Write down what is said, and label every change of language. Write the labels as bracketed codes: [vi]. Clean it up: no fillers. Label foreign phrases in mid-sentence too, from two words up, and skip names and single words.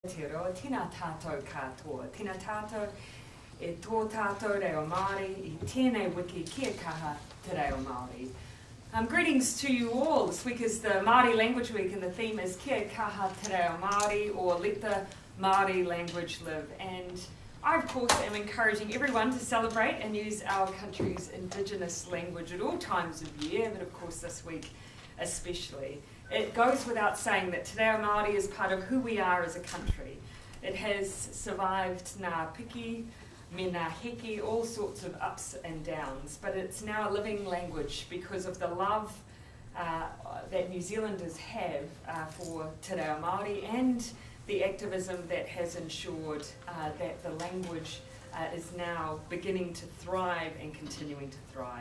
[mi] Te Reo, tēnā tātou katoa, tēnā tātou e tō tātou Reo Māori, I tēnei wiki kia kaha Te Reo Māori. [en] Greetings to you all. This week is the Māori Language Week and the theme is [mi] Kia kaha Te Reo Māori, [en] or Let the Māori Language Live. And I, of course, am encouraging everyone to celebrate and use our country's Indigenous language at all times of year, but of course this week especially. It goes without saying that Te Reo Māori is part of who we are as a country. It has survived [mi] ngā piki, me ngā heki, [en] all sorts of ups and downs, but it's now a living language because of the love that New Zealanders have for Te Reo Māori and the activism that has ensured that the language is now beginning to thrive and continuing to thrive.